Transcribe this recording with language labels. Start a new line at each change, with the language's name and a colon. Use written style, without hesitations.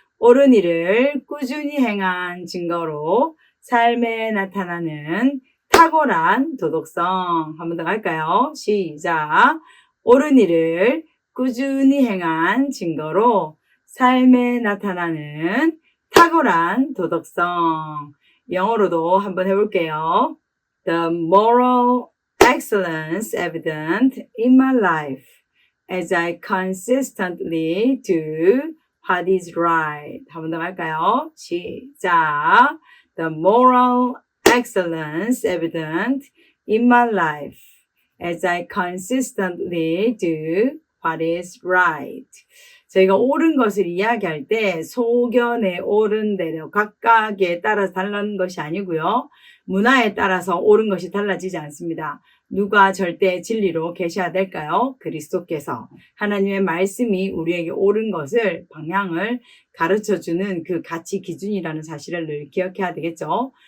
Korean: 옳은 일을 꾸준히 행한 증거로 삶에 나타나는 탁월한 도덕성. 한 번 더 갈까요? 시작. 옳은 일을 꾸준히 행한 증거로 삶에 나타나는 탁월한 도덕성. 영어로도 한번 해볼게요.
English: The moral excellence evident in my life as I consistently do what is right.
Korean: 한 번 더 갈까요? 시작.
English: The moral excellence evident in my life as I consistently do what is right.
Korean: 저희가 옳은 것을 이야기할 때 소견에 옳은 대로 각각에 따라서 달라는 것이 아니고요. 문화에 따라서 옳은 것이 달라지지 않습니다. 누가 절대 진리로 계셔야 될까요? 그리스도께서. 하나님의 말씀이 우리에게 옳은 것을, 방향을 가르쳐주는 그 가치 기준이라는 사실을 늘 기억해야 되겠죠.